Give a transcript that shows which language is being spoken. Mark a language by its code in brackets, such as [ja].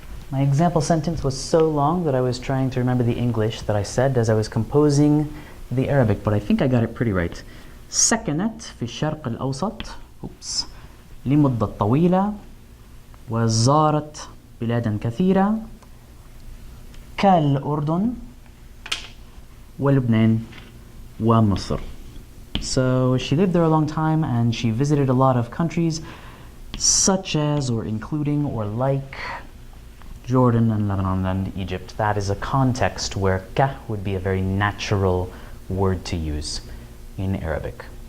[en] My example sentence was so long that I was trying to remember the English that I said as I was composing the Arabic, but I think I got it pretty right. [ar] سكنت في الشرق الأوسط لمدة طويلة وزارت بلادا كثيرة كالأردن ولبنان ومصر. [en] So she lived there a long time and she visited a lot of countries such as or including or like Jordan and Lebanon and Egypt. That is a context where ka would be a very natural word to use in Arabic.